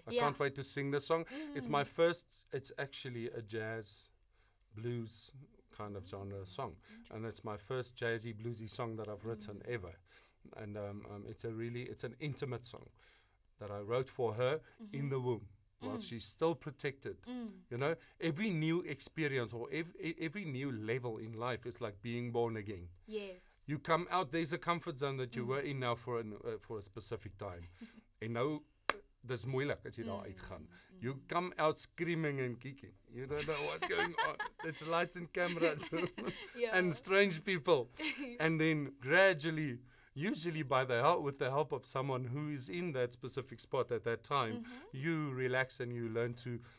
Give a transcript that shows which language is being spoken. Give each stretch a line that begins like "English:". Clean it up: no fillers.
English: I can't wait to sing the song. It's my first. It's actually a jazz, blues kind of genre song, and it's my first jazzy bluesy song that I've written ever, and it's an intimate song that I wrote for her in the womb. While she's still protected. Every new experience or every new level in life is like being born again. Yes. You come out, there's a comfort zone that you were in now for a specific time.
Afrikaans: En nou, dis moeilik as jy daar uitgaan.
English: You come out screaming and kicking. You don't know what's going on. It's lights and cameras and strange people. And then gradually, usually with the help of someone who is in that specific spot at that time, you relax and you learn to